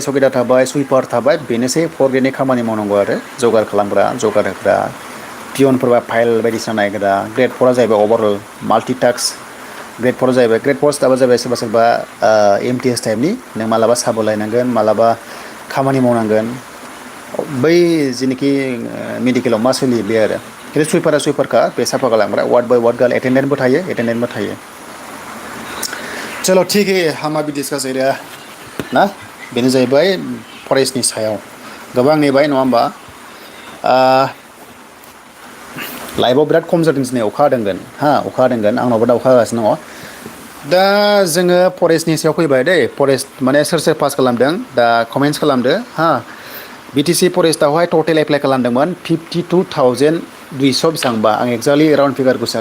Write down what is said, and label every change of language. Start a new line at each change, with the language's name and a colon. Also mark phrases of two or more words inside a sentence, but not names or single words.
Bodo: सकेदार थाबाय सुइपार थाबाय बेनोसै फर ग्रेडनि खामानि मावनांगौ आरो जगार खालामग्रा जगार होग्रा पियनफोरबा फाइल बायदिसिना नायग्रा ग्रेड 4आ जाहैबाय
English: overall multitask
Bodo: ग्रेड 4 जाहैबाय
English: grade 4 staff
Bodo: जाहैबाय सोरबा MTS टाइपनि नों मालाबा साबलायनांगोन मालाबा खामानि मावनांगोन बै जेनोखि मेडिकेलाव मा सोलियो बे आरो खिन्थु सुइपारखा बे साफा खालामग्रा वार्ड बाय वार्ड
English: girl attendant
Bodo: थायो
Hindi: चलो ठीक है हम अभी डिस्कस एरिया ना
Bodo: बेनो जाहैबाय फरेस्टनि सायाव गोबां नेबाय नङा होमबा
English: live
Bodo: बिराद खम जादों दिनै अखा हादोंगोन आंनावबो दा अखा हागासिनो दङ दा जोङो फरेस्टनि सायाव फैबाय दै फरेस्ट माने सोर पास खालामदों दा कमेन्ट्स खालामदो BTC फरेस्टआवहाय टटेल एप्लाइ खालामदोंमोन 52,200 बेसेबांबा आं
English: exactly round figure
Bodo: गोसोआ